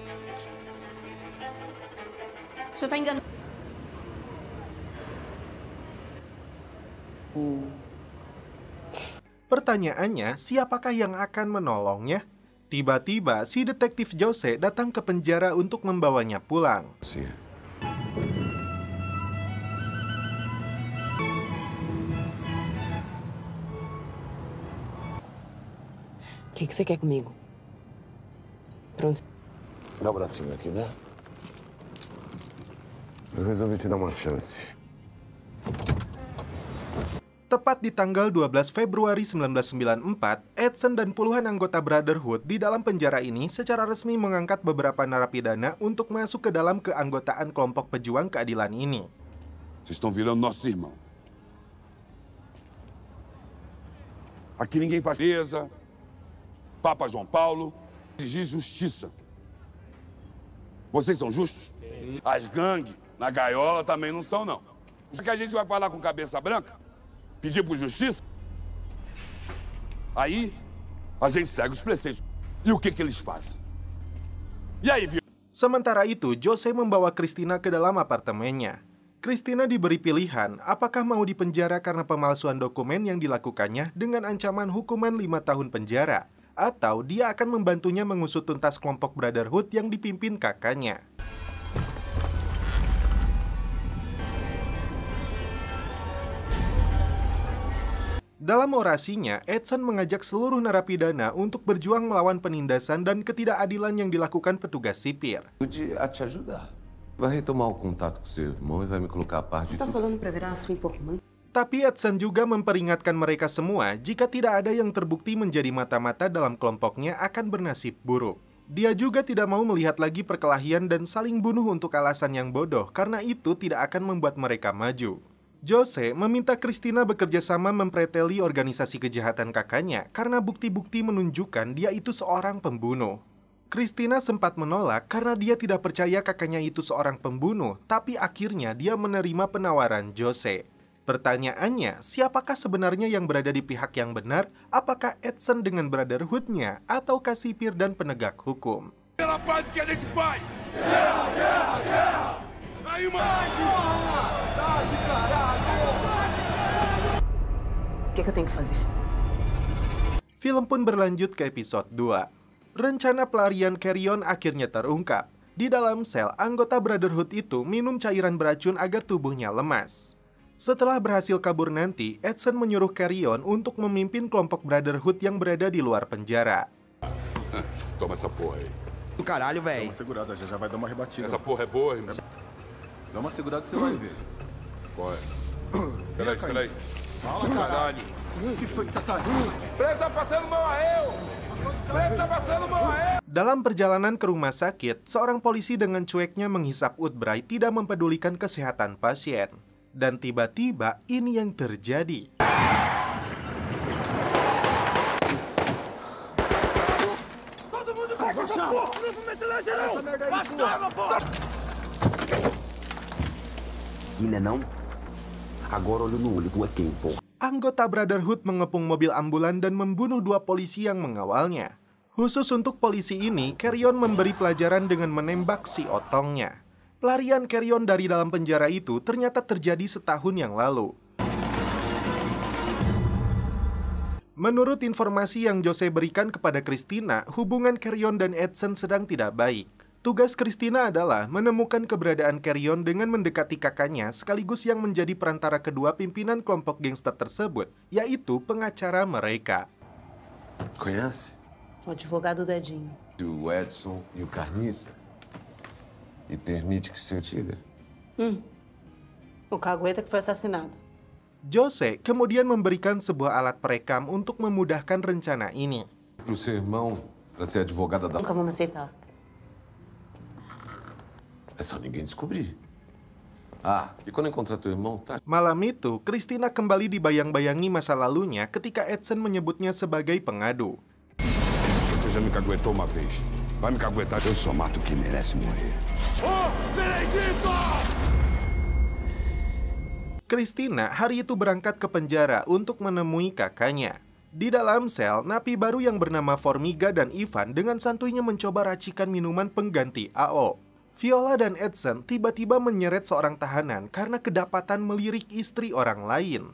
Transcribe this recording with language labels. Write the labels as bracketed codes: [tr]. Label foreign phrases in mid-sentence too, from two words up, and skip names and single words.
[id] Pertanyaannya, siapakah yang akan menolongnya? Tiba-tiba, si detektif Jose datang ke penjara untuk membawanya pulang. [pt] O que você quer comigo? Pronto. Dá o bracinho aqui, né? Eu resolvi te dar uma chance. [id] Tepat di tanggal 12 Februari 1994, Edson dan puluhan anggota Brotherhood di dalam penjara ini secara resmi mengangkat beberapa narapidana untuk masuk ke dalam keanggotaan kelompok pejuang keadilan ini. [pt] Vocês estão virando nossos irmãos. Aqui ninguém faz presa. Papa João Paulo exigir justiça. Vocês são justos? Sim. As gangues na gaiola também não são, não. O que a gente vai falar com cabeça branca? Pedir por justiça? Aí, a gente segue os preceitos. E o que eles fazem? E aí, viu? [id] Sementara itu, Jose membawa Christina ke dalam apartemennya. Christina diberi pilihan apakah mau dipenjara karena pemalsuan dokumen yang dilakukannya dengan ancaman hukuman 5 tahun penjara, atau dia akan membantunya mengusut tuntas kelompok Brotherhood yang dipimpin kakaknya. Dalam orasinya, Edson mengajak seluruh narapidana untuk berjuang melawan penindasan dan ketidakadilan yang dilakukan petugas sipir. [pt] A te ajudar. Vai retomar o contato com seu irmão e vai me colocar a par de tudo. falando para virar sua informante? [id] Tapi Edson juga memperingatkan mereka semua jika tidak ada yang terbukti menjadi mata-mata dalam kelompoknya akan bernasib buruk. Dia juga tidak mau melihat lagi perkelahian dan saling bunuh untuk alasan yang bodoh karena itu tidak akan membuat mereka maju. Jose meminta Christina bekerja sama mempreteli organisasi kejahatan kakaknya karena bukti-bukti menunjukkan dia itu seorang pembunuh. Christina sempat menolak karena dia tidak percaya kakaknya itu seorang pembunuh, tapi akhirnya dia menerima penawaran Jose. Pertanyaannya, siapakah sebenarnya yang berada di pihak yang benar? Apakah Edson dengan Brotherhood-nya ataukah sipir dan penegak hukum? [pt] Pela paz que a gente faz! Aí, O que eu tenho que fazer? [id] Film pun berlanjut ke episode 2. Rencana pelarian Carrion akhirnya terungkap. Di dalam sel, anggota Brotherhood itu minum cairan beracun agar tubuhnya lemas. Setelah berhasil kabur nanti, Edson menyuruh Carrion untuk memimpin kelompok Brotherhood yang berada di luar penjara. [pt] Toma essa porra aí. Do caralho, Dá velho. uma segurada, já vai dar uma rebatida. Essa porra é boa, irmão. Dá uma segurada que você vai ver. Qual é? Peraí. Fala, caralho. O que foi que tá saindo? Preso tá passando mal a eu! Preso tá passando mal a eu! [id] Dalam perjalanan ke rumah sakit, seorang polisi dengan cueknya menghisap Woodbury tidak mempedulikan kesehatan pasien. Dan tiba-tiba ini yang terjadi. [pt] Gina não? Agora olho no olho, tu é quem, porra? [id] Anggota Brotherhood mengepung mobil ambulan dan membunuh 2 polisi yang mengawalnya. Khusus untuk polisi ini, Carrion memberi pelajaran dengan menembak si otongnya. Pelarian Carrion dari dalam penjara itu ternyata terjadi setahun yang lalu. Menurut informasi yang Jose berikan kepada Christina, hubungan Carrion dan Edson sedang tidak baik. Tugas Christina adalah menemukan keberadaan Carrion dengan mendekati kakaknya sekaligus yang menjadi perantara kedua pimpinan kelompok gangster tersebut, yaitu pengacara mereka. [pt] Conhece? O advogado do Edinho. O Edson e o Carniça. E permite que seu tire? O cagueta que foi assassinado. [id] Jose kemudian memberikan sebuah alat perekam untuk memudahkan rencana ini. [pt] Pro seu irmão, pra ser advogada da... Nunca vamos aceitar. É só ninguém descobrir. Ah, e quando encontrar teu irmão, tá? [id] Malam itu, Christina kembali dibayang-bayangi masa lalunya ketika Edson menyebutnya sebagai pengadu. [pt] Você já me caguetou uma vez. Vai me caguetar, eu só mato quem merece morrer. Ô, Benedito! [id] Christina hari itu berangkat ke penjara untuk menemui kakaknya. Di dalam sel, napi baru yang bernama Formiga dan Ivan dengan santuinya mencoba racikan minuman pengganti AO. Viola dan Edson tiba-tiba menyeret seorang tahanan karena kedapatan melirik istri orang lain.